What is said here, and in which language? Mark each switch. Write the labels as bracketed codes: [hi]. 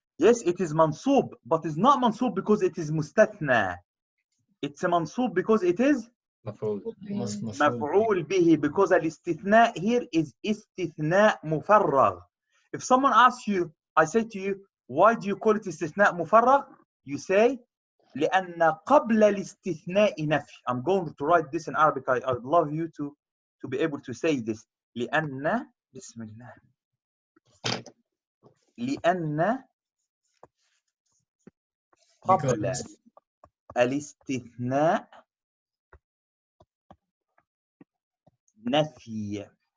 [en] Yes, it is mansub, but it's not mansub because it is mustathna. It's a mansub because it is maf'ul bihi, because al-istithna here is istithna mufarragh. If someone asks you, I say to you, why do you call it istithna mufarragh? You say, [ar] لأن قبل الاستثناء نفي. [en] I'm going to write this in Arabic. I'd love you to be able to say this. [ar] لأن بسم الله. لأن قبل الاستثناء نفي.